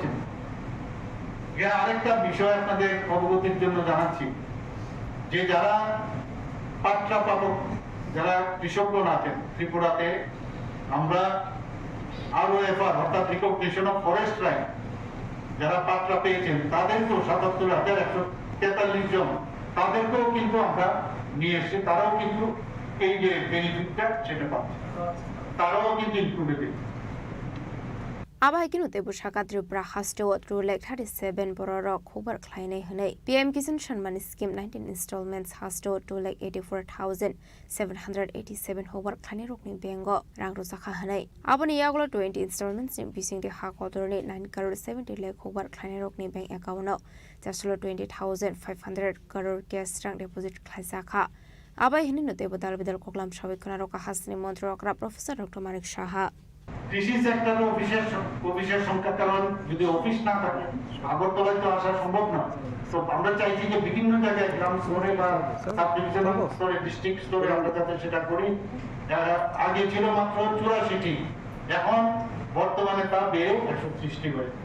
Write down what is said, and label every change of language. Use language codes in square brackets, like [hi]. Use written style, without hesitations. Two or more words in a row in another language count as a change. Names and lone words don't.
[bn] না আরেকটা বিষয় আপনাদের অবগতির জন্য জানাচ্ছি যে যারা পাট্টা পাবক যারা কৃষকগণ আছেন ত্রিপুরাতে আমরা ROFR অর্থাৎ [en] recognition of forest right [bn] যারা পাট্টা পেয়েছেন তাদেরকেও 77,143 জন তাদেরকেও কিন্তু আমরা নিয়ে এসেছি তারাও কিন্তু এই যে বেনিফিটটা সেটা পাচ্ছে তারাও কিন্তু ইনক্লুডেড [trp] Abai kinu tebu shaka Tripura haste o through like 37 borok hubar khlainai hanai PM Kisan Shanman Scheme 19 installments haste o to like 84,787 hubar khlainai rokni bengo rang rosakha hanai aboni yaglo 20 installments ni bising de hakotorni 9 crore 70 lakh hubar khlainai rokni [en] bank account [trp] jaslo 20,500 crore cash rang deposit khlaisakha abai hini no tebu dalbidal koklam shabikhana roka hasni mantri okra Professor Dr. Manik Shaha [bn] কৃষি সেক্টরে অফিসের সংখ্যা কারণ যদি অফিস না থাকে আগরতলায় তো আসা সম্ভব না তো আমরা চাইছি যে বিভিন্ন জায়গায় গ্রাম স্তরে বা [en] sub divisional [bn] স্তরে, ডিস্ট্রিক্ট স্তরে আমরা যাতে সেটা করি। আগে ছিল মাত্র 84টি, এখন বর্তমানে তা বেড়ে 130টি হয়েছে।